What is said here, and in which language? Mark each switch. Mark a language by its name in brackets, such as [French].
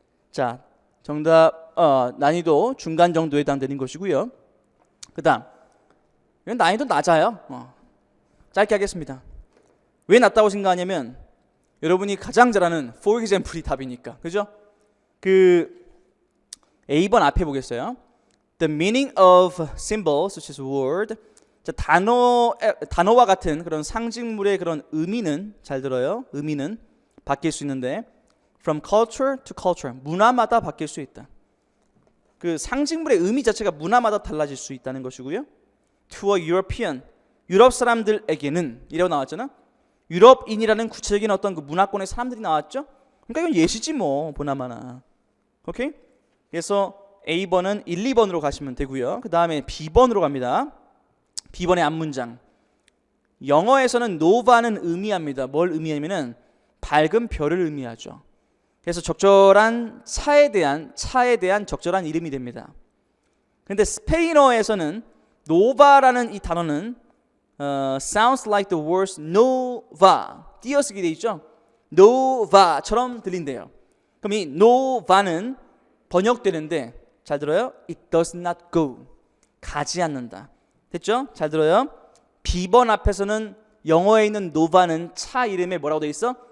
[Korean] 자, 정답 난이도 중간 정도에 해당되는 것이고요. 그다음 이건 난이도 낮아요. 짧게 하겠습니다. 왜 낮다고 생각하냐면 여러분이 가장 잘 아는 for example이 답이니까. 그죠? 그 A번 앞에 보겠어요. [English] The meaning of symbols such as word. [Korean] 자, 단어와 같은 그런 상징물의 그런 의미는 잘 들어요. 의미는 바뀔 수 있는데 [English] from culture to culture. [Korean] 문화마다 바뀔 수 있다. 그 상징물의 의미 자체가 문화마다 달라질 수 있다는 것이고요. [English] To a European. [Korean] 유럽 사람들에게는 이라고 나왔잖아. 유럽인이라는 구체적인 어떤 그 문화권의 사람들이 나왔죠. 그러니까 이건 예시지 뭐 보나마나. 오케이? 그래서 A번은 1, 2번으로 가시면 되고요. 그 다음에 B번으로 갑니다. B번의 앞문장. 영어에서는 nova는 의미합니다. 뭘 의미하냐면은 밝은 별을 의미하죠. 그래서 적절한 차에 대한 적절한 이름이 됩니다. 근데 스페인어에서는 nova라는 이 단어는 [English] sounds like the words nova. [Korean] 띄어쓰기 돼 있죠. nova처럼 들린대요. 그럼 이 nova는 번역되는데 잘 들어요? [English] It does not go. [Korean] 가지 않는다. 됐죠? 잘 들어요? B번 앞에서는 영어에 있는 nova는 차 이름에 뭐라고 돼 있어?